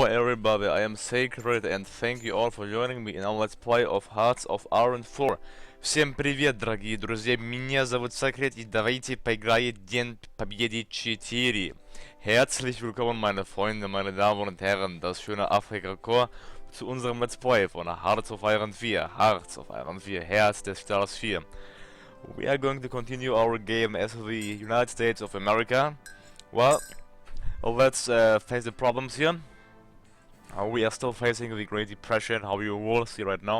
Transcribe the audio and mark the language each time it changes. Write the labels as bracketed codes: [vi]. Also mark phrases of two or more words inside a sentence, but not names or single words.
[en] everybody, I am Sacred and thank you all for joining me in our Let's Play of Hearts of Iron IV. [ru] Всем привет, дорогие друзья, меня зовут Sacred и давайте поиграем День Победы 4. [de] Herzlich willkommen meine Freunde, meine Damen und Herren, das schöne Afrika-Core zu unserem Let's Play von Hearts of Iron IV. Hearts of Iron IV, Herz des Stars 4. [en] We are going to continue our game as the United States of America. Well, let's face the problems here. We are still facing the Great Depression, how you will see right now.